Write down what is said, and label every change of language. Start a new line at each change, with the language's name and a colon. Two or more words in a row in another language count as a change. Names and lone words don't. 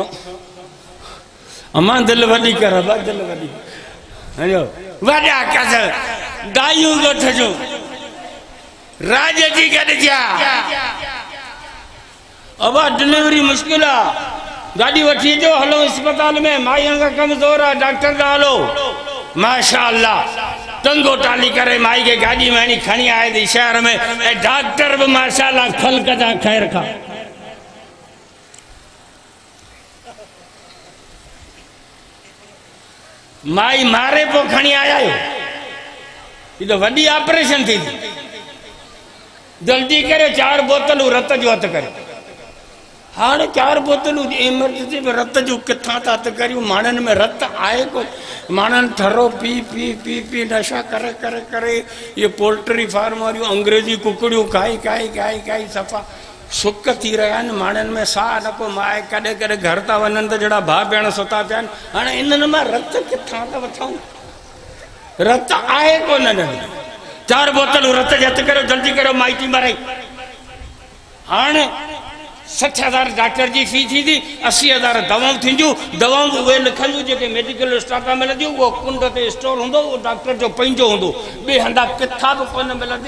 Sindhi: अम्मा दिल वॾी कर, दिल वॾी हलो वॾा कस दायूं ॻोठ जो राज जी गॾिजा। अबा डिलीवरी मुश्किल आहे, गाड़ी वठी अचो, हलो अस्पताल में, माई का कमज़ोर आहे, डॉक्टर ॾांहुं हलो। माशा अल्लाह टंगो टाली करे माई के गाड़ी में खणी आए थी शहर में, ऐं डॉक्टर भी माशा अल्लाह ख़ल्क़ जा ख़ैर खा। माई मारे पो खणी आया हो, ये तो वॾी ऑपरेशन थी, जल्दी करे 4 बोतलूं रत जो हथ करे। हाँ 4 बोतलूं इमरजेंसी में रत जो किथां था हथ करियूं, माण्हुनि में रत आहे को, माण्हुनि थरो पी पी पी पी नशा करे करे करे, ये पोल्ट्री फार्म वारियूं अंग्रेजी कुकड़ियूं खाई खाई खाई खाई सफ़ा सुक थी रहिया आहिनि, माण्हुनि में साह न को माए, कॾहिं कॾहिं घर था वञनि त जहिड़ा भाउ भेण सुता पिया आहिनि। हाणे इन्हनि मां रत किथां था वठूं, रत आहे कोन। 4 बोतलूं रत जे हथ करियो, जल्दी करियो, माइटी माराई। हाणे 60,000 डॉक्टर जी फी थी, 80,000 दवाऊं थींदियूं, दवाऊं उहे लिखंदियूं जेके मेडिकल स्टोर तां मिलंदियूं, उहो कुंड ते स्टोर हूंदो, उहो डॉक्टर जो पंहिंजो हूंदो, ॿिए हंधा किथां बि कोन मिलंदी।